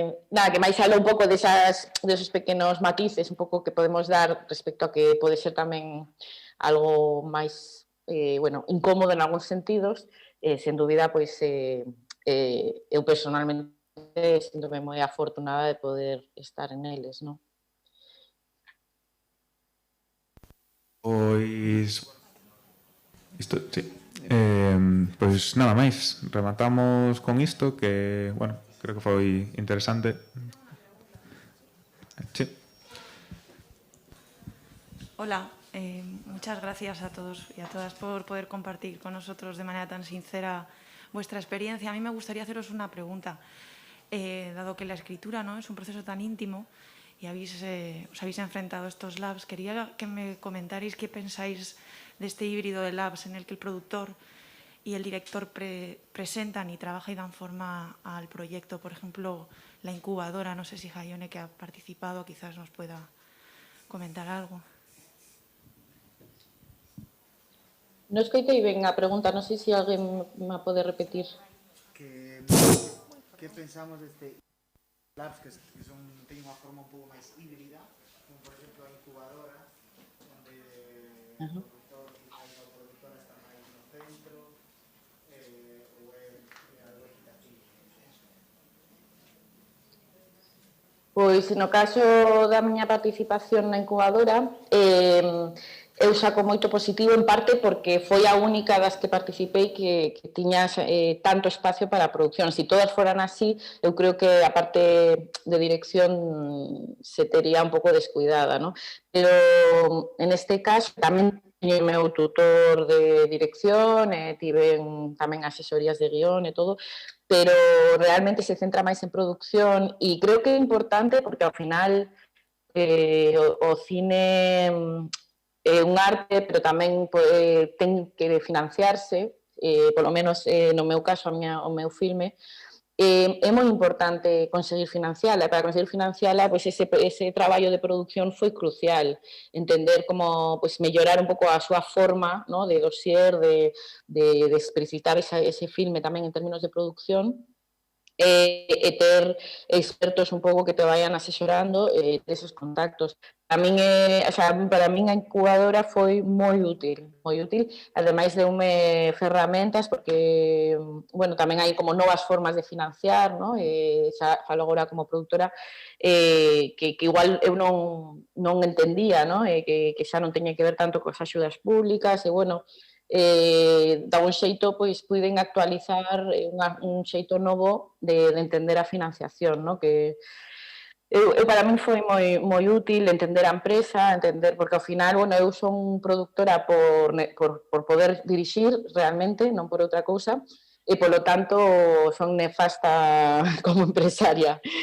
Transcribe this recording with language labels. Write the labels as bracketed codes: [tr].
[gl] Nada, que máis aló un pouco desos pequenos matices un pouco que podemos dar respecto a que pode ser tamén algo máis bueno, incómodo en algúns sentidos, sen dúbida, pois eu personalmente sinto-me moi afortunada de poder estar en eles, non? Pois... Isto, sí. Pois nada máis, rematamos con isto que, bueno, creo que foi interesante. Sí. [es] Hola, muchas gracias a todos y a todas por poder compartir con nosotros de manera tan sincera vuestra experiencia. A mí me gustaría haceros una pregunta, dado que la escritura, ¿no?, es un proceso tan íntimo y os habéis enfrentado a estos labs. Quería que me comentarais qué pensáis de este híbrido de labs en el que el productor y el director presentan y trabajan y dan forma al proyecto. Por ejemplo, la incubadora, no sé si Jaione, que ha participado, quizás nos pueda comentar algo. [gl] No escoitei ben a pregunta, non sei se alguén me pode repetir. Que pensamos deste labs que teñen unha forma un pouco máis híbrida, como por exemplo a incubadora, onde o productor e a productora están máis no centro, ou é algo equitativo? Pois, no caso da miña participación na incubadora, eu saco moito positivo, en parte porque foi a única das que participei que tiña tanto espacio para a producción. Si todas foran así, eu creo que a parte de dirección se tería un pouco descuidada, ¿no? Pero en este caso tamén teño o meu tutor de dirección, tiven tamén asesorías de guión e todo, pero realmente se centra máis en producción e creo que é importante porque ao final o cine é un arte, pero tamén ten que financiarse, polo menos no meu caso, o meu filme, é moi importante conseguir financiala. Para conseguir financiala, pois ese traballo de producción foi crucial. Entender como pois, mellorar un pouco a súa forma, ¿no?, de dossier, de explicitar ese filme tamén en términos de producción, e ter expertos un pouco que [es] te vayan asesorando esos contactos. [gl] Para min a incubadora foi moi útil, ademais de ferramentas, porque, bueno, tamén hai como novas formas de financiar, ¿no? Xa falo agora como productora, que igual eu non entendía, ¿no? Que xa non teña que ver tanto cos axudas públicas, e, bueno, da un xeito, pois, puiden actualizar un xeito novo de entender a financiación, ¿no? Que para min foi moi útil entender a empresa, porque ao final, bueno, eu son productora por poder dirixir realmente, non por outra cousa, e polo tanto son nefasta como empresaria.